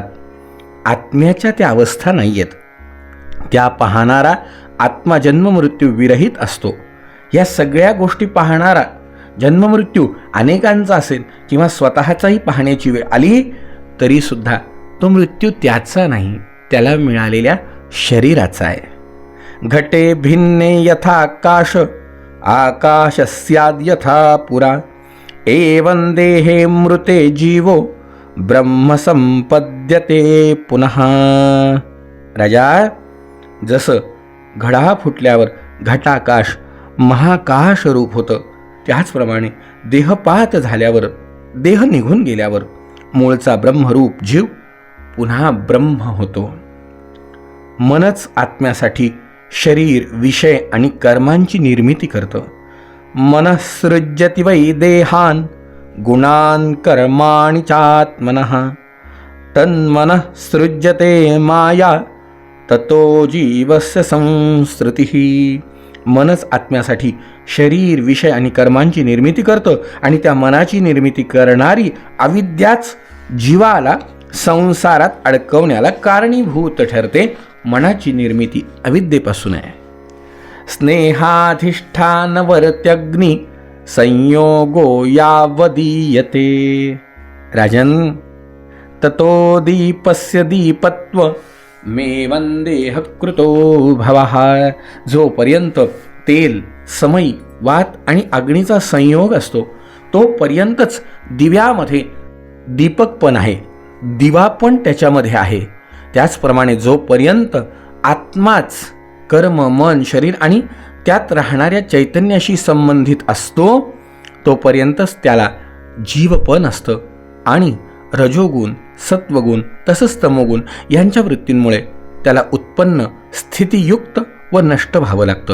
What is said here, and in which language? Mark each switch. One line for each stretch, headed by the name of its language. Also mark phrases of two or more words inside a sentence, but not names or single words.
Marathi: आत्म्याच्या त्या अवस्था नाही आहेत. त्या पाहणारा आत्मा जन्ममृत्यू विरहित असतो. या सगळ्या गोष्टी पाहणारा जन्ममृत्यू अनेकांचा असेल किंवा स्वतःचाही पाहण्याची वेळ आली तरीसुद्धा तो मृत्यू त्याचा नाही, त्याला मिळालेल्या शरीराचा आहे.
Sanskrit: घटे भिन्ने यथाकाश आकाशस्याद् यथा पुरा एवं देहे मृते जीवो ब्रह्म संपद्यते पुनः.
Marathi: राजा, जसं घडा फुटल्यावर घटाकाश महाकाश रूप होतं, त्याचप्रमाणे देहपात झाल्यावर, देह निघून गेल्यावर मूळचा ब्रह्मरूप जीव पुन्हा ब्रह्म होतो. मनच आत्म्यासाठी शरीर, विषय आणि कर्मांची निर्मिती करतं.
Sanskrit: मनःसृज्यति वै देहान गुणान कर्माणि चात्मनः तन्मनः सृज्यते माया ततो जीवस्य संसृतिः.
Marathi: मनच आत्म्यासाठी शरीर, विषय आणि कर्मांची निर्मिती करतं आणि त्या मनाची निर्मिती करणारी अविद्याच जीवाला संसारात अडकवण्याला कारणीभूत ठरते. मनाची निर्मिती अविद्येपासून आहे.
Sanskrit: स्नेहाधिष्ठानवर्त्यग्नी संयोगो यावदीयते. राजन, ततो दीपस्य दीपत्व मे वंदेह कृतो भवः.
Marathi: जोपर्यंत तेल, समई, वात आणि अग्नीचा संयोग असतो तोपर्यंतच दिव्यामध्ये दीपक पण आहे, दिवा पण त्याच्यामध्ये आहे. त्याचप्रमाणे जोपर्यंत आत्माच कर्म, मन, शरीर आणि त्यात राहणाऱ्या चैतन्याशी संबंधित असतो तोपर्यंतच त्याला जीवपण असतं आणि रजोगुण, सत्वगुण तसंच तमोगुण यांच्या वृत्तींमुळे त्याला उत्पन्न, स्थितियुक्त व नष्ट व्हावं लागतं.